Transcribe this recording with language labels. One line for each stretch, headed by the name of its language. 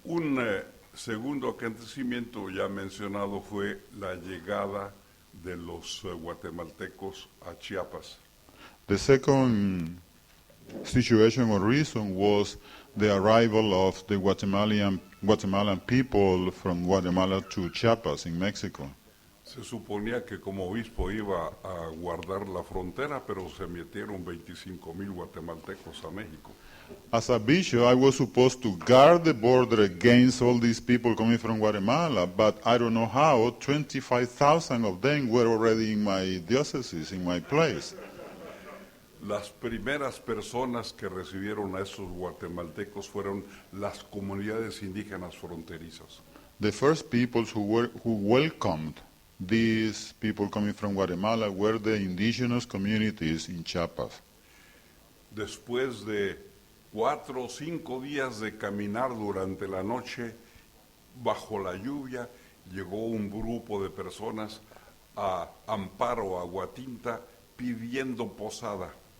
Spanish: Un segundo acontecimiento ya mencionado fue la llegada de los guatemaltecos a Chiapas.
English: The second situation or reason was the arrival of the Guatemalan people from Guatemala to Chiapas in Mexico.
Spanish: Se suponía que como obispo iba a guardar la frontera, pero se metieron 25,000 guatemaltecos a México.
English: As a bishop, I was supposed to guard the border against all these people coming from Guatemala, but I don't know how, 25,000 of them were already in my diocese, in my place.
Spanish: Las primeras personas que recibieron a esos guatemaltecos fueron las comunidades indígenas fronterizas.
English: The first peoples who welcomed these people coming from Guatemala were the indigenous communities in Chiapas.
Spanish: Después de 4 o 5 días de caminar durante la noche, bajo la lluvia, llegó un grupo de personas a Amparo, a Huatinta, pidiendo posada.